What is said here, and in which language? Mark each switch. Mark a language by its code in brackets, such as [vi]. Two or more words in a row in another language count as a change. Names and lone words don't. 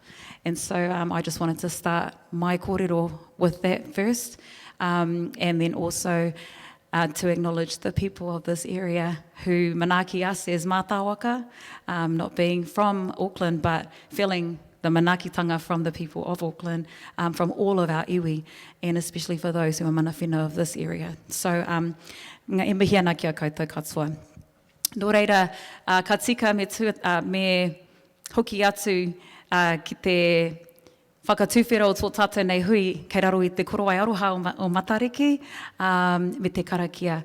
[en] And so I just wanted to start my kōrero with that first, and then also to acknowledge the people of this area who manaki us as mātāwaka, not being from Auckland, but feeling the manakitanga from the people of Auckland, from all of our iwi, and especially for those who are [mi] mana whenua [en] of this area. So, [mi] ngā e mihi ana ki a koutou katoa. Nō reira, ka tika me hoki atu ki te whakatūwhera o tō tātou nei hui, kei raro i te korowai aroha o Matariki, me te karakia.